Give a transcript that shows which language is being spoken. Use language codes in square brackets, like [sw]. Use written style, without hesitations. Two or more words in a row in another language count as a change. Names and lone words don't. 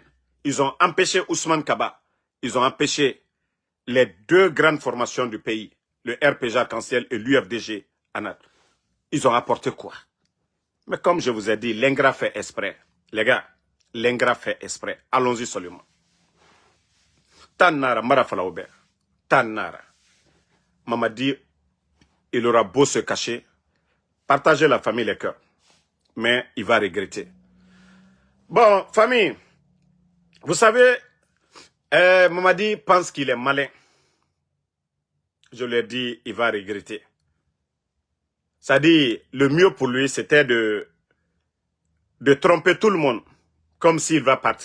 [fr] Ils ont empêché Ousmane Kaba. Ils ont empêché les 2 grandes formations du pays, le RPG Arc-en-Ciel et l'UFDG ANAT. Ils ont apporté quoi? Mais comme je vous ai dit, l'ingrat fait exprès. Les gars, l'ingrat fait exprès. Allons-y seulement. Tannara, Marafala Aubert. Tannara. Mamadi, il aura beau se cacher, partager la famille les cœurs. Mais il va regretter. Bon, famille, vous savez, Mamadi pense qu'il est malin. Je lui ai dit, il va regretter. Ça dit, le mieux pour lui, c'était de tromper tout le monde, comme s'il va partir.